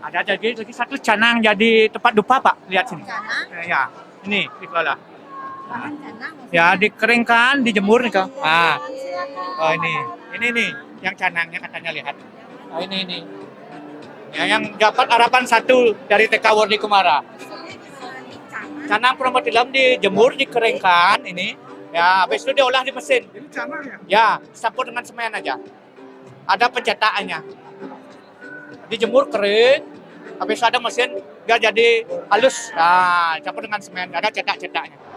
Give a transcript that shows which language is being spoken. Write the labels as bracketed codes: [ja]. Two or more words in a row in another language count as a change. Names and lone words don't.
[id] Ada lagi satu canang jadi tempat dupa Pak. Lihat sini. Ya, ini dikelola. Ya, dikeringkan, dijemur nih Kak. Oh ini nih yang canangnya katanya lihat. Oh ini. Ya, yang dapat harapan 1 dari TK Wardi Kumara. Canang promotilam dijemur, dikeringkan ini. Ya, habis itu diolah di mesin. Ini canang ya? Ya, campur dengan semen aja. Ada pencetakannya. Dijemur kering, habis ada mesin, dia jadi halus. Nah, campur dengan semen, ada cetak-cetaknya.